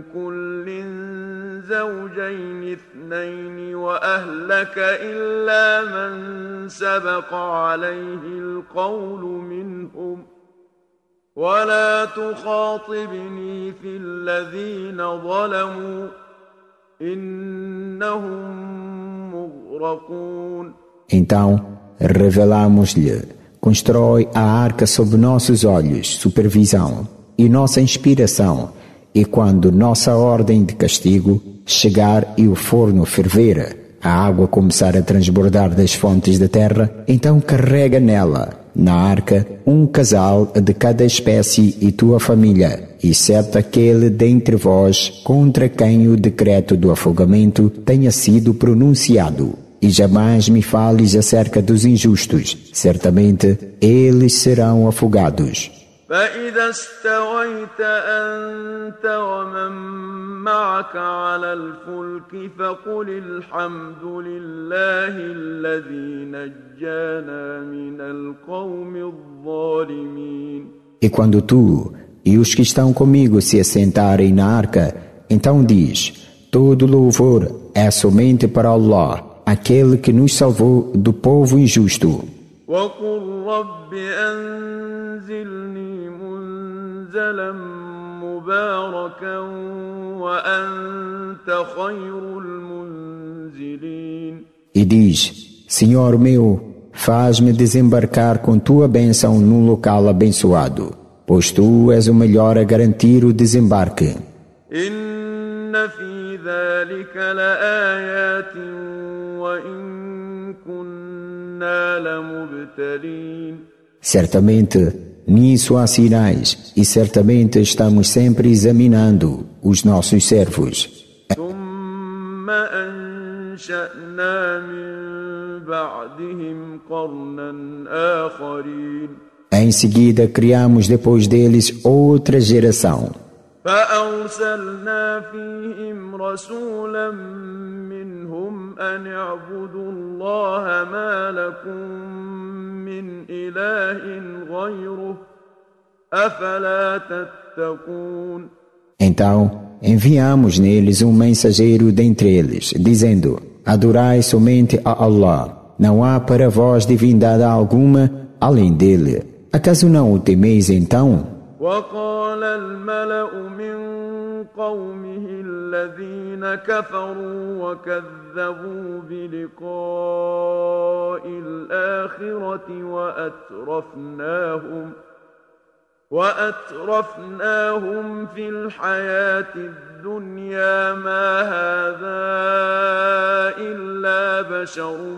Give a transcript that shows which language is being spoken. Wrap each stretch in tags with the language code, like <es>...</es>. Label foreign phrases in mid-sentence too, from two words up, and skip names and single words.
<ar>كل زوجين اثنين وأهلك إلا من سبق عليه القول منهم ولا تخاطبني في الذين ظلموا إنهم مغرقون.</ar> <pt>Então revelamos-lhe: constrói a arca sob nossos olhos, supervisão e nossa inspiração, E quando nossa ordem de castigo chegar e o forno ferver, a água começar a transbordar das fontes da terra, então carrega nela, na arca, um casal de cada espécie e tua família, exceto aquele dentre vós contra quem o decreto do afogamento tenha sido pronunciado. E jamais me fales acerca dos injustos, certamente eles serão afogados.</pt> <ar>فإذا استويت أنت ومن معك على الفلك فقل الحمد لله الذي نجانا من القوم الظالمين.</ar> <pt>E quando tu e os que estão comigo se assentarem na arca, então diz: todo louvor é somente para Allah, aquele que nos salvou do povo injusto.</pt> <ar>وقل رب أنزلني منزلا مباركا وأنت خير المنزلين.</ar> <pt>E diz: Senhor meu, faz-me desembarcar com tua bênção num local abençoado, pois tu és o melhor a garantir o desembarque.</pt> <ar>إن في ذلك لآيات وإن كنا لمبتلين.</ar> <pt>Certamente, nisso há sinais, e certamente estamos sempre examinando os nossos servos.</pt> <ar>ثم أنشأنا من بعدهم قرنا آخرين.</ar> <pt>Em seguida, criamos depois deles outra geração.</pt> <ar>فأرسلنا فيهم رسولا منهم أن اعبدوا الله ما لكم من إله غيره أفلا تتقون.</ar> <pt>Então, enviamos neles um mensageiro dentre eles, dizendo: adorai somente a Allah, não há para vós divindade alguma além dele. Acaso não o temeis então?</pt> <ar>وقال الملأ من قومه الذين كفروا وكذبوا بلقاء الآخرة وأترفناهم في الحياة الدنيا ما هذا إلا بشر</ar>